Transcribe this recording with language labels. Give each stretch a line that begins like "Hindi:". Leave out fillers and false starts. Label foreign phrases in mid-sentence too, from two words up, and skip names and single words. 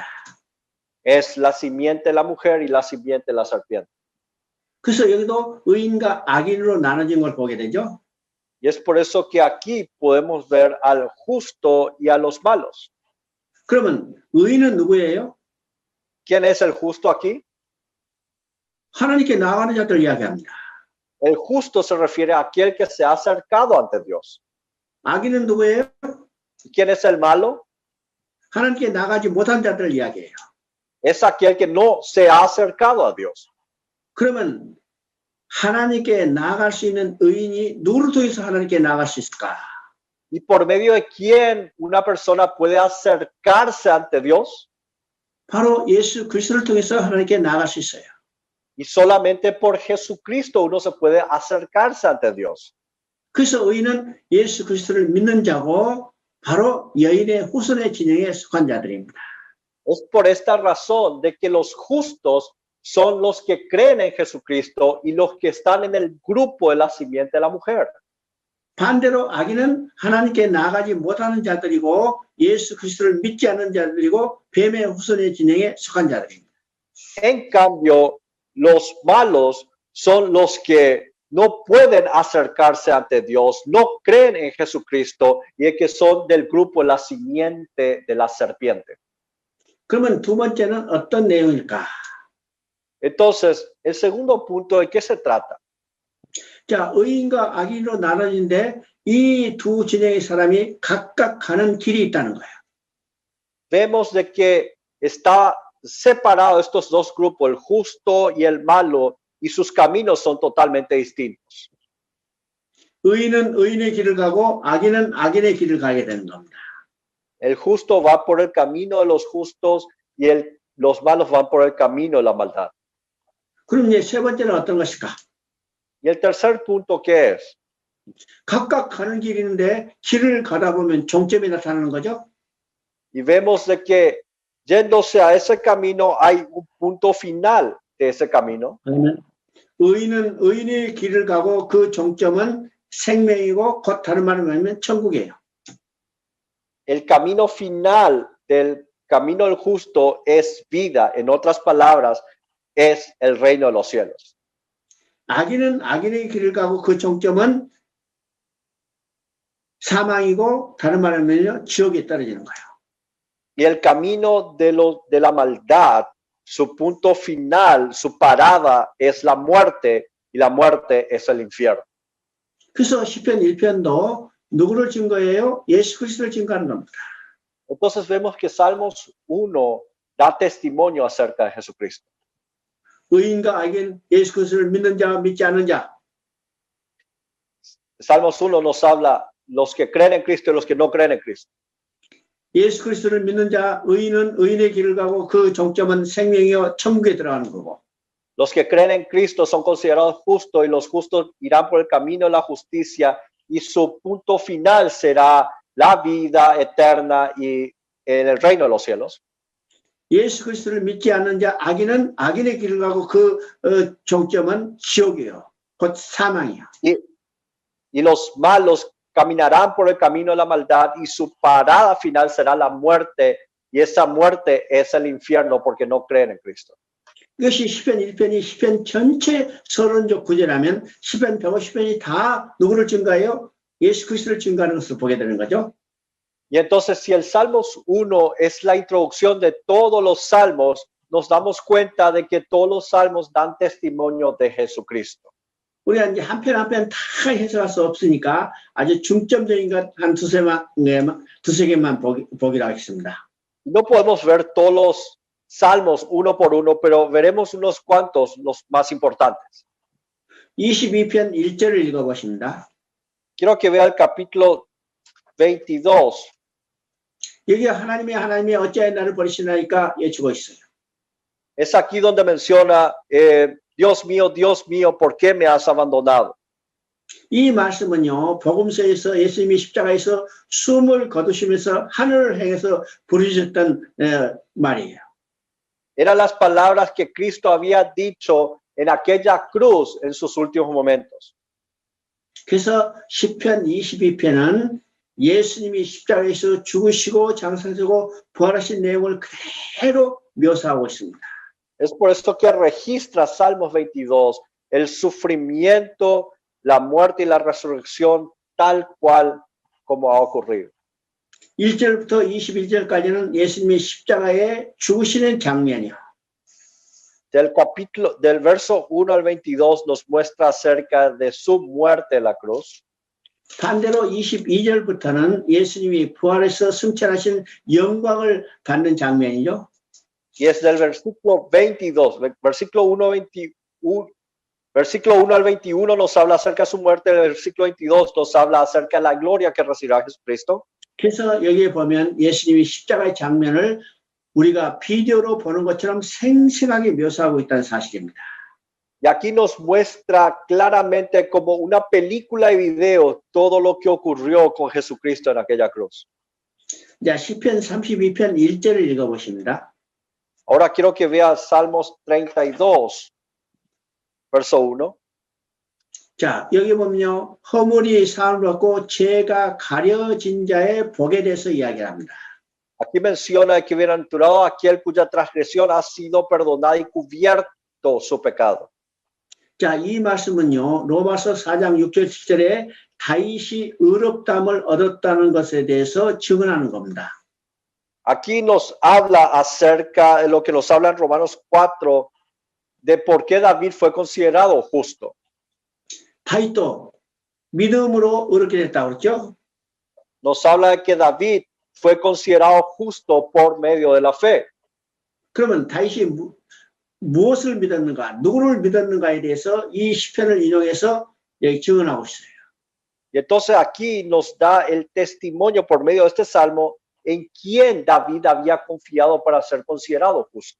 Spanish: Es la simiente de la mujer y la simiente de la serpiente.
Korean: 그래서 여기도 의인과 악인으로 나눠진 걸 보게 되죠.
Spanish: Y es por eso que aquí podemos ver al justo y a los malos.
Korean: 그러면 의인은 누구예요?
Spanish: ¿Quién es el justo aquí?
Korean: 하나님께 나아가는 자들 이야기합니다.
Spanish: El justo se refiere a aquel que se ha acercado ante Dios.
Korean: 악인은 누구예요?
Spanish: ¿Quién es el malo?
Korean: 하나님께 나가지 못한 자들 이야기예요.
Spanish: Es aquel que no se ha acercado a Dios.
Korean: 그러면 하나님께 나아갈 수 있는 의인이 누구를 통해서 하나님께 나아갈 수 있을까?
Spanish: ¿Y por medio de quién una persona puede acercarse ante Dios?
Korean: 바로 예수 그리스도를 통해서 하나님께 나아갈 수 있어요.
Spanish: Y solamente por Jesucristo uno se puede acercarse ante Dios.
Korean: 그래서 의인은 예수 그리스도를 믿는 자고 바로 여인의 후손의 진영에 속한 자들입니다.
Spanish: Es por esta razón de que los justos son los que creen en Jesucristo y los que están en el grupo de la simiente de la mujer.
Korean: 반대로 악인은 하나님께 나아가지 못하는 자들이고 예수 그리스도를 믿지 않는 자들이고 뱀의 후손의 진영에 속한 자들입니다.
Spanish: En cambio, los malos son los que no pueden acercarse ante Dios, no creen en Jesucristo y que son del grupo de la simiente de la serpiente.
Korean: 그러면 두 번째는 어떤 내용일까?
Spanish: Entonces, el segundo punto, ¿de qué se trata?
Korean: 자, 의인과 악인으로 나눠진데 이 두 진영의 사람이 각각 가는 길이 있다는 거예요.
Spanish: Vemos de que está separado estos dos grupos, el justo y el malo, y sus caminos son totalmente distintos.
Korean: 의인은 의인의 길을 가고 악인은 악인의 길을 가게 되는 겁니다.
Spanish: El justo va por el camino de los justos y los malos van por el camino de la maldad.
Korean: 그럼 이제 세 번째는 어떤 것일까?
Spanish: Y el tercer punto, ¿qué es?
Korean: 각각 가는 길이 있는데 길을 가다 보면 종점이 나타나는 거죠.
Spanish: Y vemos de que yéndose a ese camino hay un punto final de ese camino.
Korean: 그러면 의인은 의인의 길을 가고 그 종점은 생명이고 곧 다른 말로 하면 천국이에요.
Spanish: El camino final del camino del justo es vida. En otras palabras, es el reino de los cielos.
Korean: 악인은 악인의 길을 가고 그 종점은 사망이고 다른 말로 하면 지옥에 떨어지는 거예요.
Spanish: Y el camino de la maldad, su punto final, su parada es la muerte y la muerte es el infierno.
Korean: 그래서 시편 1편도 누구를 증거해요? 예수 그리스도를 증거하는 겁니다.
Spanish: Entonces vemos que Salmos 1 da testimonio acerca de Jesucristo.
Korean: 의인과 악인, 예수 그리스도를 믿는 자, 믿지 않는 자.
Spanish: Salmos 1 nos habla los que creen en Cristo y los que no creen en Cristo.
Korean: 예수 그리스도를 믿는 자, 의인은 의인의 길을 가고 그 종점은 생명이요 천국에 들어가는 거고.
Spanish: Los que creen en Cristo son considerados justos y los justos irán por el camino de la justicia y su punto final será la vida eterna y en el reino de los cielos.
Korean: 예수 그리스도를 믿지 않는 자, 악인은 악인의 길을 가고 그 종점은 지옥이에요. 곧 사망이에요.
Spanish: Y los malos caminarán por el camino de la maldad y su parada final será la muerte y esa muerte es el infierno porque no creen en Cristo.
Korean: 이것이 시편 1편이 시편 전체 서론적 구절하면 시편 150편이 다 누구를 증가해요? 예수 그리스도를 증가하는 것을 보게 되는 거죠.
Spanish: Y entonces si el Salmos 1 es la introducción de todos los salmos, nos damos cuenta de que todos los salmos dan testimonio de Jesucristo.
Korean: 우리가 이제 한 편 한 편 다 해석할 수 없으니까 아주 중점적인 것 한 두세 개만 보기로 하겠습니다.
Spanish: No podemos ver todos los salmos uno por uno, pero veremos unos cuantos, los más importantes.
Korean: 22편 1절을 읽어보십니다.
Spanish: Quiero que vea el capítulo 22.
Korean: 여기 하나님이 어찌하여 나를 버리시나이까 여쭈고 있어요.
Spanish: Es aquí donde menciona, Dios mío, ¿por qué me has abandonado?
Korean: 이 말씀은요, 복음서에서 예수님이 십자가에서 숨을 거두시면서 하늘을 향해서 부르셨던 말이에요.
Spanish: Eran las palabras que Cristo había dicho en aquella cruz en sus últimos momentos.
Korean: 그래서 시편 22편은 예수님이 십자가에서 죽으시고 장사되고 부활하신 내용을 그대로 묘사하고 있습니다.
Spanish: Es por esto que registra Salmos 22 el sufrimiento, la muerte y la resurrección tal cual como ha ocurrido.
Korean: 1절부터 21절까지는 예수님이 십자가에 죽으시는 장면이요.
Spanish: Del verso 1 al 22 nos muestra acerca de su muerte en la cruz.
Korean: 반대로 22절부터는 예수님이 부활해서 승천하신 영광을 받는 장면이죠.
Spanish: Y es del versículo 22, versículo 1 al 21 nos habla acerca de su muerte, el versículo 22 nos habla acerca de la gloria que recibirá Jesucristo.
Korean: 그래서 여기에 보면 예수님이 십자가의 장면을 우리가 비디오로 보는 것처럼 생생하게 묘사하고 있다는 사실입니다.
Spanish: Y aquí nos muestra claramente como una película de video todo lo que ocurrió con Jesucristo en aquella cruz.
Korean: 자, 시편 32편 1절을 읽어보십니다.
Spanish: Ahora quiero que veas Salmos 32, verso 1.
Korean: 자, 여기 보면요. 허물이 사함을 받고 죄가 가려진 자의 복에 대해서 이야기를 합니다.
Spanish: Aquí menciona que bienaventurado aquel cuya transgresión ha sido perdonada y cubierto su pecado.
Korean: 자, 이 말씀은요. 로마서 4장 6절 7절에 다윗이 의롭다함을 얻었다는 것에 대해서 증언하는 겁니다.
Spanish: Aquí nos habla acerca de lo que nos habla en Romanos 4 de por qué David fue considerado justo.
Korean: 다윗도 믿음으로 의롭게 됐다고 그랬죠.
Spanish: Nos habla de que David fue considerado justo por medio de la fe.
Korean: 그러면 다윗이 무엇을 믿었는가, 누구를 믿었는가에 대해서 이 시편을 인용해서 여기 증언하고 있어요.
Spanish: Y entonces aquí nos da el testimonio por medio de este salmo en quién David había confiado para ser considerado justo.